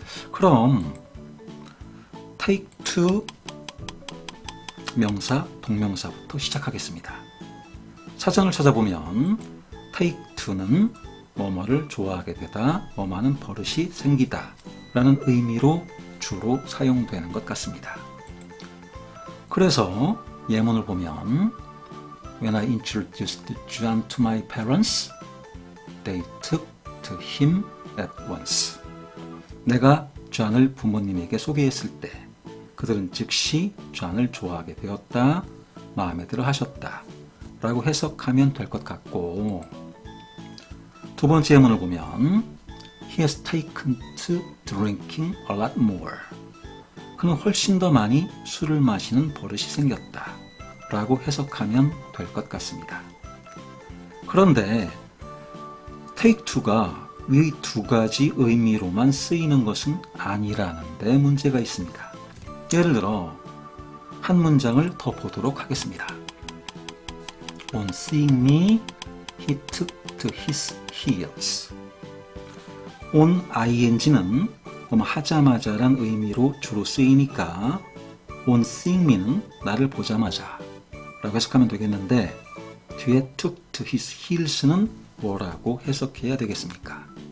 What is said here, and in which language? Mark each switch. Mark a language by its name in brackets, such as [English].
[Korean] 그럼 take two 명사, 동명사부터 시작하겠습니다. 사전을 찾아보면 take two는 뭐뭐를 좋아하게 되다, 뭐뭐하는 버릇이 생기다 라는 의미로 주로 사용되는 것 같습니다. 그래서 예문을 보면 [English] When I introduced John to my parents, they took to him at once. [Korean] 내가 존을 부모님에게 소개했을 때 그들은 즉시 존을 좋아하게 되었다, 마음에 들어 하셨다 라고 해석하면 될 것 같고, 두 번째 예문을 보면 [English] He has taken to drinking a lot more. [Korean] 그는 훨씬 더 많이 술을 마시는 버릇이 생겼다 라고 해석하면 될 것 같습니다. 그런데 take two가 이 두 가지 의미로만 쓰이는 것은 아니라는 데 문제가 있습니다. 예를 들어 한 문장을 더 보도록 하겠습니다. [English] On seeing me, he took to his heels. [Korean] on ing는 하자마자란 의미로 주로 쓰이니까 [English] on seeing me [Korean] 는 나를 보자마자 라고 해석하면 되겠는데, 뒤에 [English] took to his heels [Korean] 는 뭐라고 해석해야 되겠습니까?